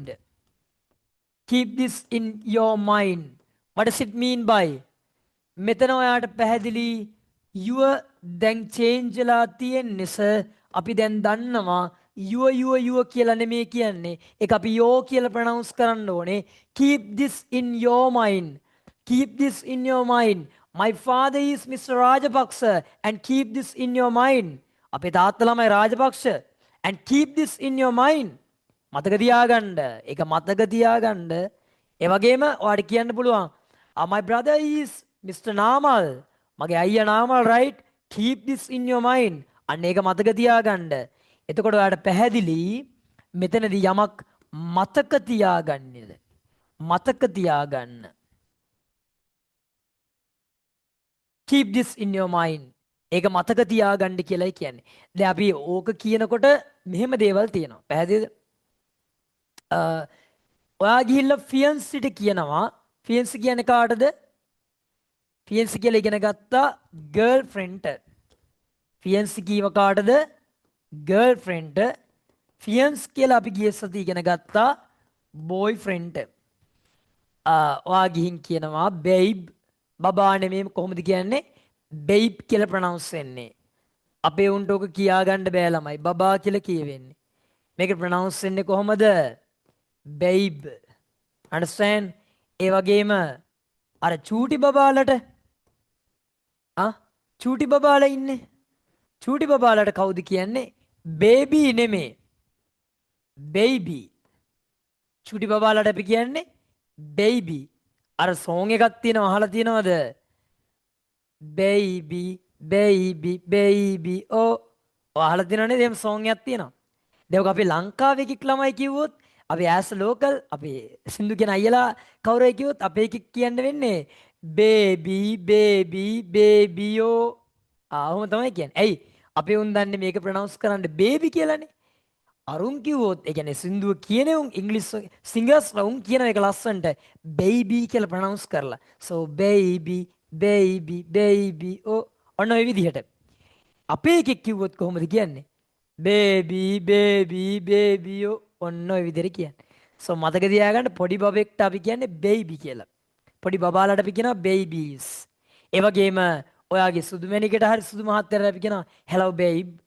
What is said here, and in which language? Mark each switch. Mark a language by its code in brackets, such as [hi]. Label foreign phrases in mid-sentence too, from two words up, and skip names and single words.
[en] Keep this in your mind. What does it mean by? [si] මෙතන ඔයාට පැහැදිලි your දැන් change වෙලා තියෙන්නේ sir. අපි දැන් දන්නවා your කියලා නෙමෙයි කියන්නේ. ඒක අපි yo කියලා pronounce කරන්න ඕනේ. [en] Keep this in your mind. Keep this in your mind. My father is Mr. Rajapaksa and keep this in your mind. [si] අපේ තාත්තා ළමයි රාජපක්ෂ [en] and keep this in your mind. [si] මතක තියාගන්න. ඒක මතක තියාගන්න. ඒ වගේම ඔයාලට කියන්න පුළුවන් [en] my brother is Mr. Namal. [si] මගේ අයියා නාමල් [en] right. Keep this in your mind. [si] අන්න ඒක මතක තියාගන්න. එතකොට ඔයාලට පැහැදිලි මෙතනදී යමක් මතක තියාගන්නේද? මතක තියාගන්න. [en] Keep this in your mind. [si] ඒක මතක තියාගන්න කියලායි කියන්නේ. දැන් අපි ඕක කියනකොට මෙහෙම දේවල් තියෙනවා. පැහැදිලිද? ඔයා ගිහිල්ලා fiancé ට කියනවා. fiancé කියන්නේ කාටද? fiancé කියලා ඉගෙන ගත්තා girlfriend. fiancé කීව කාටද? girlfriend. fiancé කියලා අපි ගිය සති ඉගෙන ගත්තා boyfriend. ඔයා ගිහින් කියනවා babe. බබා නෙමෙයි කොහොමද කියන්නේ? babe කියලා pronounce වෙන්නේ. අපේ උන්ට ඔක කියාගන්න බෑ ළමයි. බබා කියලා කියවෙන්නේ. මේක pronounce වෙන්නේ කොහොමද? babe. Understand? ඒ වගේම අර චූටි බබාලට චූටි බබාලා ඉන්නේ. චූටි බබාලට කවුද කියන්නේ? baby නෙමෙයි. baby. චූටි බබාලට අපි කියන්නේ baby. අර song එකක් තියෙනවා අහලා තියෙනවද? [en] baby oh. [si] අහලා තියෙනවනේ එහෙම song එකක් තියෙනවා. දැන් ඔක අපි ලංකාවේ කික් ළමයි කිව්වොත් අපි [en] as local [si] අපි සින්දු කියන අයියලා කවුරුයි කිව්වොත් අපේ කික් කියන්න වෙන්නේ [en] baby oh. [si] ඔහොම තමයි කියන්නේ. ඇයි? අපේ උන් දන්නේ මේක pronounce කරන්න baby කියලානේ. අරුන් කිව්වොත් ඒ කියන්නේ සින්දුව කියන උන් ඉංග්‍රීසි singers උන් කියන එක ලස්සනට baby කියලා pronounce කරලා. [en] So baby oh. [si] ඔන්න ඔය විදිහට. අපේ එකෙක් කිව්වොත් කොහොමද කියන්නේ? [en] baby oh. [si] ඔන්න ඔය විදිහට කියන්නේ. So මතක තියාගන්න පොඩි බබෙක්ට අපි කියන්නේ baby කියලා. පොඩි බබාලට අපි කියනවා babies. ඒ වගේම ඔයාගේ සුදු මැණිකට හරි සුදු මහත්තයාට අපි කියනවා [en] hello babe.